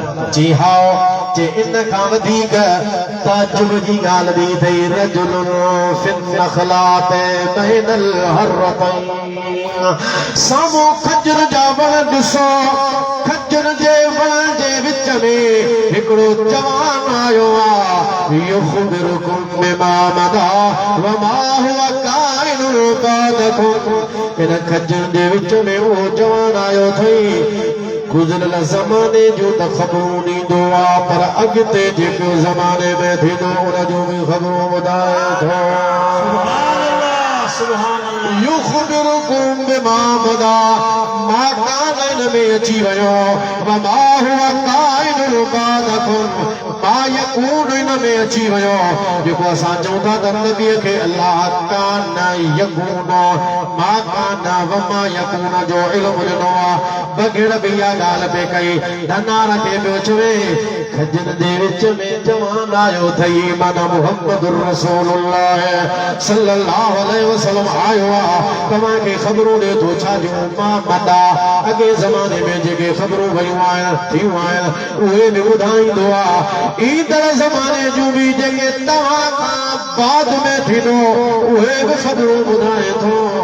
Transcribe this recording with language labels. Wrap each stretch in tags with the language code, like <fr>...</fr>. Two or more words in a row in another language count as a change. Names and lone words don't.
<sd>जी हा, जे इन खां वधीक तअज्जुब जी ॻाल्हि ॿी अथई,</sd> <ar>رجلٌ في النخلات بين الحرتين,</ar> <sd>साम्हूं खजर जा वण ॾिसो, खजर जे वण जे विच में हिकिड़ो जवान आयो आहे,</sd> <ar>يخبركم بما مضى وما هو كائن بعدكم, इन खजर जे विच में उहो जवान आयो अथई, गुज़िरियल ज़माने जो त ख़बरूं ॾींदो आहे, पर अॻिते जेको ज़माने में थींदो उन जो बि ख़बरूं ॿुधाए थो। يخبركم بما مضى، ما كان,</ar> <sd>इन में अची वियो,</sd> <ar>وما هو كائن بعدكم، ما يكون</ar> <sd>इन में अची वियो जेको असां चऊं था त नबीअ खे अल्लाह</sd> <ar>كان يكون ما كان وما يكون</ar> <sd>जो इल्मु ॾिनो आहे बग़ैर बि इहा ॻाल्हि पे कई धनार खे पियो चवे खजन दे विच में जवान आयो थई माना</sd> <ar>محمد رسول الله صلى الله عليه وسلم</ar> <sd>आयो आहे तव्हांखे ख़बरूं ॾे थो छा जो मां मदा अॻे ज़माने में जेके ख़बरूं वयूं आहिनि थियूं आहिनि उहे बि ॿुधाईंदो आहे ईंदड़ ज़माने जूं बि जेके तव्हां खां बाद में थींदो उहे बि ख़बरूं ॿुधाए थो</sd>